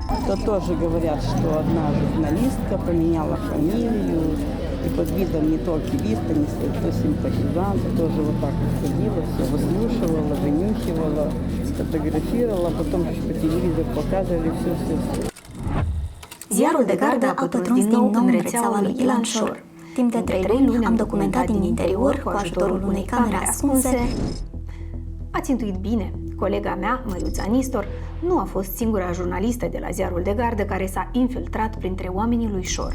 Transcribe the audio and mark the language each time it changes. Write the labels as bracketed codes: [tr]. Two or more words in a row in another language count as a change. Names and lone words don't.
[ru] То тоже говорят, что одна журналистка поменяла фамилию, и под видом не то активиста, не то симпатизанта, тоже вот так вот ходила, все выслушивала, вынюхивала, фотографировала, потом по телевизору показывали все. [ro] Ziarul de gardă a pătruns din nou în rețeaua lui Ilan Shor. Timp de 3 luni am documentat din interior cu ajutorul unei camere ascunse. Ați intuit bine, colega mea, Măriuța Nistor, nu a fost singura jurnalistă de la Ziarul de Gardă care s-a infiltrat printre oamenii lui Shor.